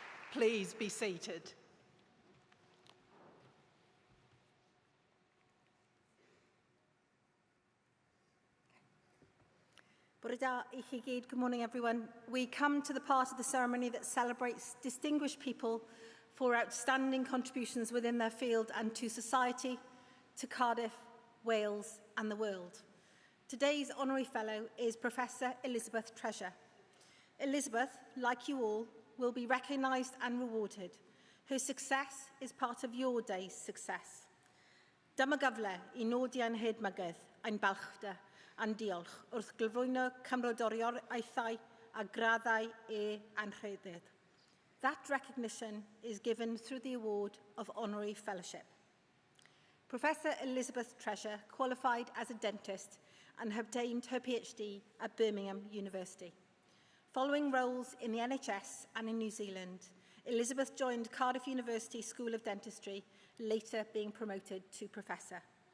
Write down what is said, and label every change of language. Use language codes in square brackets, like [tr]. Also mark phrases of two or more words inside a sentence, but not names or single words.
[en] Please be seated. [cy] Bore da I chi gyd. [en] Good morning, everyone. We come to the part of the ceremony that celebrates distinguished people for outstanding contributions within their field and to society, to Cardiff, Wales and the world. Today's Honorary Fellow is Professor Elizabeth Treasure. Elizabeth, like you all, will be recognised and rewarded. Her success is part of your day's success. [cy] Dyma gyfle I nodi ein hedmygydd, ein balchder, a'n diolch wrth gyflwyno cymrodoriaethau a graddau anrhydedd. [en] That recognition is given through the award of Honorary Fellowship. Professor Elizabeth Treasure qualified as a dentist and obtained her PhD at Birmingham University. Following roles in the NHS and in New Zealand, Elizabeth joined Cardiff University School of Dentistry, later being promoted to professor.